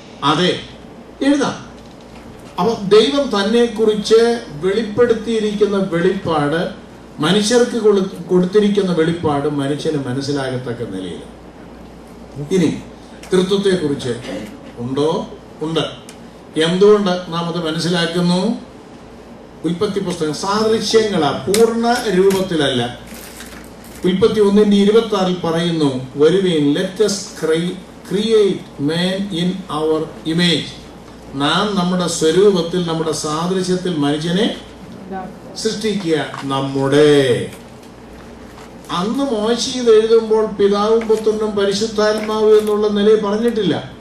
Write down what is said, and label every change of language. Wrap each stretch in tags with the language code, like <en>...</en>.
<ml>അതെ, എഴുതാം. അപ്പൊ ദൈവം തന്നെ കുറിച്ച് വെളിപ്പെടുത്തിയിരിക്കുന്ന വെളിപ്പാട്, മനുഷ്യർക്ക് കൊടുത്തിരിക്കുന്ന വെളിപ്പാട് മനുഷ്യന് മനസ്സിലാകത്തക്ക നിലയിൽ. ഇനി തൃത്വത്തെ കുറിച്ച് ഉണ്ടോ? ഉണ്ട്. എന്തുകൊണ്ട് നാം അത് മനസ്സിലാക്കുന്നു? ഉൽപ്പത്തി പുസ്തകം സാദൃശ്യങ്ങളാ, പൂർണ്ണ രൂപത്തിലല്ല. ഉൽപ്പത്തി 1:26 പറയുന്നു, വരുവീൻ</ml> <en>Let us create man in our image.</en> <ml>നാം നമ്മുടെ സ്വരൂപത്തിൽ, നമ്മുടെ സാദൃശ്യത്തിൽ മനുഷ്യനെ സൃഷ്ടിക്കുക. നമ്മുടെ അന്ന് മോശെ ഇത് എഴുതുമ്പോൾ പിതാവും പുത്രനും പരിശുദ്ധാത്മാവും എന്നുള്ള നിലയിൽ പറഞ്ഞിട്ടില്ല.</ml>